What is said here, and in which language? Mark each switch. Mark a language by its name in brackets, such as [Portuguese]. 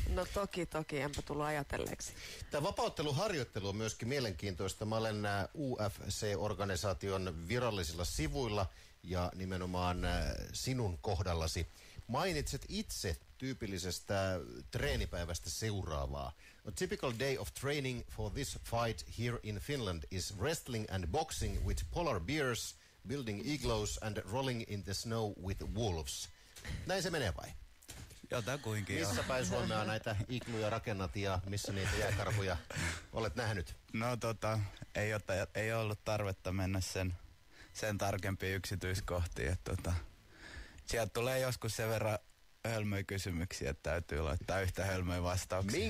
[Finnish] No toki, enpä tullut ajatelleeksi. Tämä vapautteluharjoittelu on myöskin mielenkiintoista. Mä olen UFC-organisaation virallisilla sivuilla ja nimenomaan sinun kohdallasi. Mainitset itse tyypillisestä treenipäivästä seuraavaa. [English] A typical day of training for this fight here in Finland is wrestling and boxing with polar bears, building igloos and rolling in the snow with wolves. [Finnish] Näin se menee vai? Jotakuinkin joo. Missä päin Suomea näitä igluja rakennat ja missä niitä jääkarhuja olet nähnyt? No ei ollut tarvetta mennä sen tarkempiin yksityiskohtiin, että sieltä tulee joskus sen verran hölmöjä kysymyksiä, että täytyy laittaa yhtä hölmöjä vastauksia.